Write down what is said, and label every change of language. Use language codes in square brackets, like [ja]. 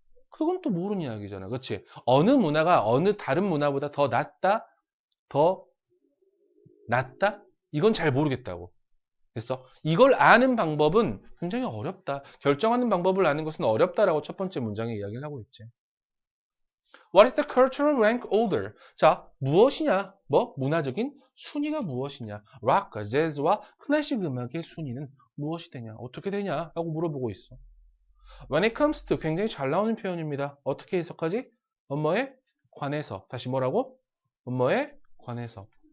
[ko] 그건 또 모르는 이야기잖아. 그렇지? 어느 문화가 어느 다른 문화보다 더 낫다? 더 낫다? 이건 잘 모르겠다고. 그래서 이걸 아는 방법은 굉장히 어렵다. 결정하는 방법을 아는 것은 어렵다라고 첫 번째 문장에 이야기를 하고 있지. [en] What is the cultural rank order? [ko] 자, 무엇이냐? 뭐? 문화적인 순위가 무엇이냐? 락과 재즈와 클래식 음악의 순위는 무엇이 되냐? 어떻게 되냐? 라고 물어보고 있어. [en] When it comes to [ko] 굉장히 잘 나오는 표현입니다. 어떻게 해석하지? 뭐뭐에 관해서. 다시 뭐라고? 뭐뭐에 관해서.